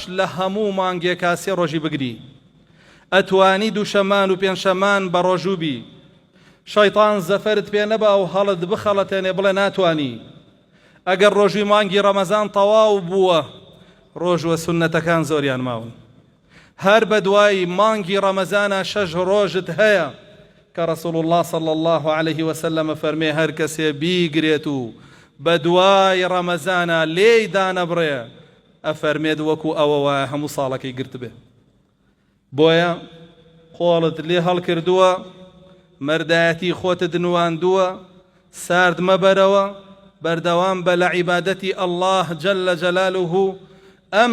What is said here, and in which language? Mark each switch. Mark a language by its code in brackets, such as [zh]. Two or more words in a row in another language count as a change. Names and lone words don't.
[ckb] لە هەموو مانگێکا 3 ڕۆژی بگری ئەتوانی دووشەمان و پێنجشەمان بە ڕۆژوو بی شەیطان زەفەرت پێ نەبا و هەڵت بخەڵەتێنێ بڵێ ناتوانی ئەگەر ڕۆژوی مانگی ڕەمەزان تەواو بووە ڕۆژوە سونەتەکان زۆریان ماون هەر بە دوای مانگی ڕەمەزانە 6 ڕۆژت هەیە کە ڕەسوڵ الله [ar] صلی الله عليه وسلم [ckb] فەرمێ هەر کەسێ بیگرێت و بە دوای ڕەمەزانە لێی دانەبڕێ ئەفەرمێت وەکو ئەوە وایە هەموو ساڵەکەی گرت بێ بۆیە خۆڵت لێ هەڵکردووە مەردایەتی خۆتت نواندووە سارد مەبەرەوە بەردەوام بە لە عیبادەتی الله [ar] جەلە جەلالوه [ckb] ئەم